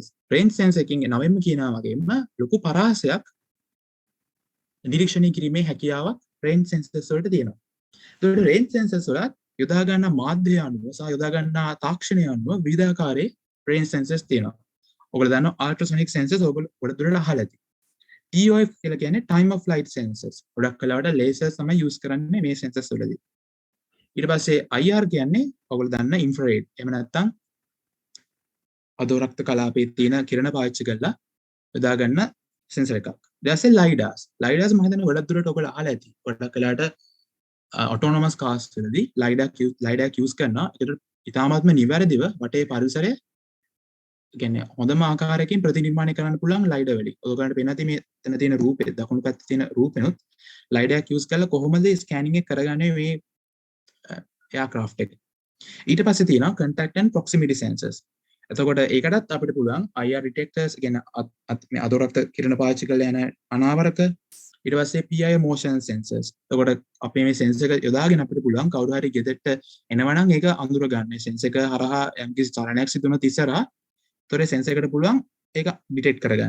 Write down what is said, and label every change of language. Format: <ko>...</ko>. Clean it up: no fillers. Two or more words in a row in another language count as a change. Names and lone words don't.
<en>range sensor</en> <si>එකකින් නවෙන්ම කියනවා වගේම ලොකු පරාසයක් නිරීක්ෂණය කිරීමේ හැකියාවක්</si> <en>range sensors</en> <si>වලට තියෙනවා. ඒකට</si> <en>range sensors</en> <si>වලත් යොදා ගන්න මාධ්‍ය අනුව සහ යොදා ගන්න තාක්ෂණය අනුව විවිධාකාරයේ</si> <en>range sensors</en> <si>තියෙනවා. ඔයගොල්ලෝ දන්නවා</si> <en>ultrasonic sensors</en> <si>ඔයගොල්ලෝ ගොඩ දුරට අහලා ඇති. TOF කියලා කියන්නේ</si> <en>time of flight sensors.</en> <si>ගොඩක් කලාවට lasers තමයි use කරන්නේ මේ sensors වලදී. ඊට පස්සේ IR කියන්නේ ඔයගොල්ලෝ දන්න infrared. එහෙම නැත්නම් අදෝරක්ත කලාපයේ තියෙන කිරණ පාවිච්චි කරලා යොදා ගන්න sensor එකක්. ඊට පස්සේ LiDARs. LiDARs මම හිතන්නේ ගොඩක් දුරට ඔයගොල්ලෝ අහලා ඇති. ගොඩක් කලාවට</si> <en>autonomous cars</en> <si>වලදී LiDAR use කරනවා. ඒකට ඉතාමත්ම නිවැරදිව වටේ පරිසරය කියන්නේ හොඳම ආකාරයකින් ප්‍රතිනිර්මාණය කරන්න පුළුවන් LiDAR වලින්. ඔයගොල්ලන්ට පේන ඇති මේ එතන තියෙන රූපේ දකුණු පැත්තේ තියෙන රූපෙනොත් LiDAR use කරලා කොහොමද ස්කෑනින් එක කරගන්නේ මේ aircraft එක. ඊට පස්සේ තියෙනවා</si> <en>contact and proximity sensors.</en> <si>එතකොට ඒකටත් අපිට පුළුවන්</si> <en>IR detectors</en> <si>කියන්නේ මේ අදෝරක්ත කිරණ පාවිච්චි කරලා යන අනාවරක ඊට පස්සේ</si> <en>PI motion sensors.</en> <si>එතකොට අපේ මේ sensor එක යොදාගෙන අපිට පුළුවන් කවුරු හරි ගෙදරට එනවනම් ඒක අඳුර ගන්න. sensor එක හරහා යම්කිසි චලනයක් සිදු වුණොත් ඉස්සරහා ඒතොර sensor එකට පුළුවන් ඒක detect කරගන්න.</si>